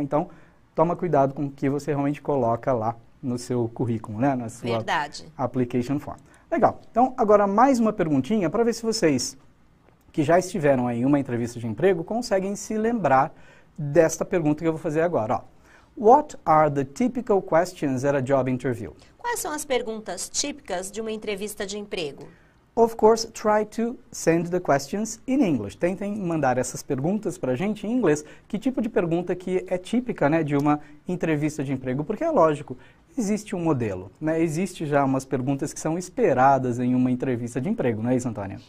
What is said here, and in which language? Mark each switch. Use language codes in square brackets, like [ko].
[pt] Então, toma cuidado com o que você realmente coloca lá no seu currículo, né? Na sua application form. Legal. Então, agora mais uma perguntinha para ver se vocês, que já estiveram aí em uma entrevista de emprego, conseguem se lembrar desta pergunta que eu vou fazer agora. Ó. [en] What are the typical questions at a job interview? [pt] Quais são as perguntas típicas de uma entrevista de emprego? [en] Of course, try to send the questions in English. [pt] Tentem mandar essas perguntas para a gente em inglês. Que tipo de pergunta que é típica, né, de uma entrevista de emprego? Porque é lógico, existe um modelo, né? Existe já umas perguntas que são esperadas em uma entrevista de emprego, não é isso, Antônia?